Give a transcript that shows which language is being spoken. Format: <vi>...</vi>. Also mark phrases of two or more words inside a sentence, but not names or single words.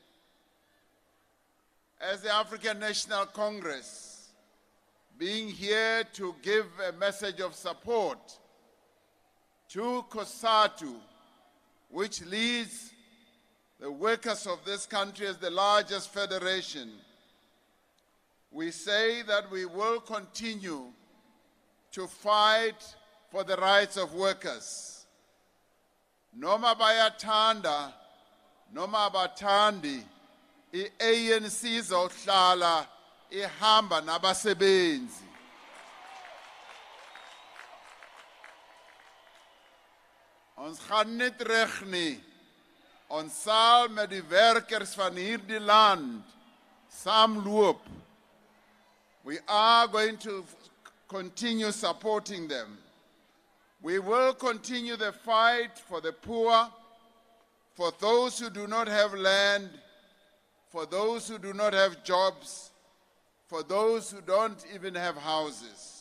<en>As the African National Congress, being here to give a message of support to COSATU, which leads the workers of this country as the largest federation, we say that we will continue to fight for the rights of workers.</en> <zu>Noma bayathanda, noma abathandi, i-ANC izohlala ihamba nabasebenzi.</zu> <af>Ons gaan nie terug nie. Ons sal met die werkers van hierdie land saamloop.</af> <en>We are going to continue supporting them. We will continue the fight for the poor, for those who do not have land, for those who do not have jobs, for those who don't even have houses.</en>